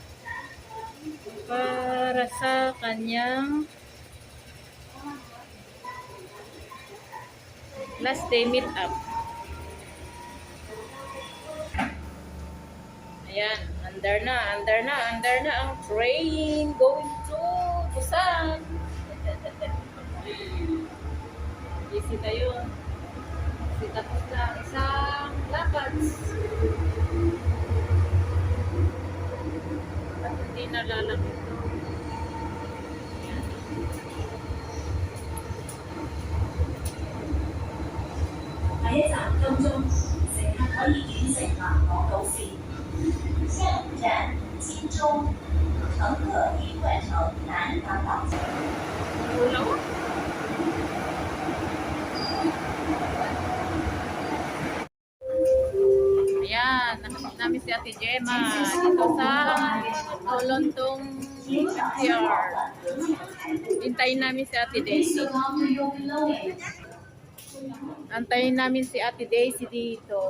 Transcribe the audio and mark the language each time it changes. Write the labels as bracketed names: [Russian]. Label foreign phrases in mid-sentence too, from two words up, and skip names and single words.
[Filipino] Para sa kanyang [English] last day meet up. [Filipino] Ayan, under na ang [English] train going to Busan. [Filipino] Busy na yun. Kasi tapos na isang lakad. At hindi na lalakad. [Chinese] 下一站金鐘，乘客可以轉乘南港島線。下一站金鐘，乘客應換乘南港島線。 [Filipino] Ayan, nakasama namin si Ate Gemma dito sa Tolontong MTR. Hintayin namin si Ate Daisy. Antayin namin si Ate Daisy dito.